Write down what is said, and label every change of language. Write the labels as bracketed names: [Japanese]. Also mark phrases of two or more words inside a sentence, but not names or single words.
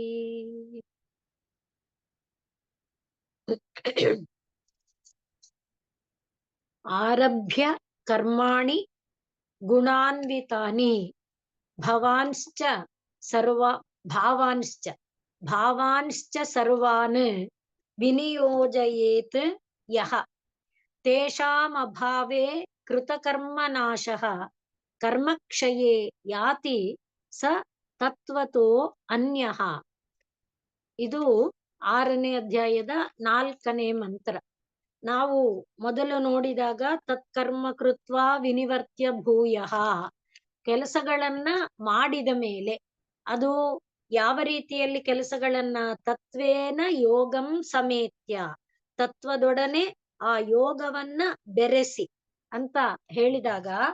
[Sanskrit] आरभ्य कर्माणि गुणान्वितानि भावांश्च सर्वान् विनियोजयेत् यः तेषामभावे कृतकर्मनाशः कर्मक्षये याति स तत्वतो अन्यः. [Kannada] ಇದು 6ನೇ ಅಧ್ಯಾಯದ 4ನೇ ಮಂತ್ರ. ನಾವು ಮೊದಲು ನೋಡಿದಾಗ [Sanskrit] ತತ್ಕರ್ಮ ಕೃತ್ವ ವಿನಿವರ್ತ್ಯ ಭೂಯಃ, [Kannada] ಕೆಲಸಗಳನ್ನ ಮಾಡಿದ ಮೇಲೆ ಅದು ಯಾವ ರೀತಿಯಲ್ಲಿ ಕೆಲಸಗಳನ್ನ [Sanskrit] ತತ್ವೇನ ಯೋಗಂ ಸಮೇತ್ಯ, [Kannada] ತತ್ವದೊಡನೆ ಆ ಯೋಗವನ್ನ ಬೆರೆಸಿ ಅಂತ ಹೇಳಿದಾಗ